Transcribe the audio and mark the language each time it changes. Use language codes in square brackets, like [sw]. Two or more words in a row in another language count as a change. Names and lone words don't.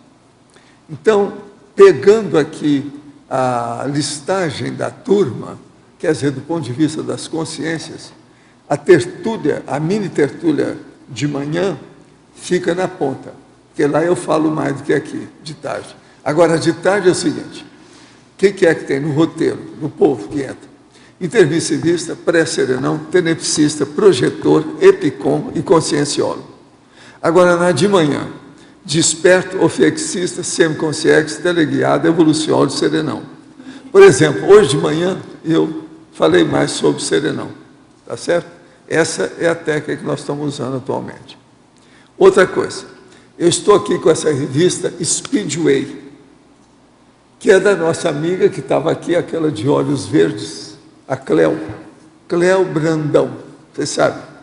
[pt] Então, pegando aqui a listagem da turma, quer dizer, do ponto de vista das consciências, a tertúlia, a mini tertúlia de manhã, fica na ponta, porque lá eu falo mais do que aqui, de tarde. Agora, de tarde é o seguinte, o que é que tem no roteiro, no povo que entra? Intermissivista, pré-serenão, tenepsista, projetor, epicom e conscienciólogo. Agora, na de manhã, desperto, ofexista, semiconsciência, teleguiado, evoluciólogo, serenão. Por exemplo, hoje de manhã eu falei mais sobre serenão, tá certo? Essa é a técnica que nós estamos usando atualmente. Outra coisa, eu estou aqui com essa revista Speedway, que é da nossa amiga que estava aqui, aquela de olhos verdes, a Cleo Brandão, vocês sabem.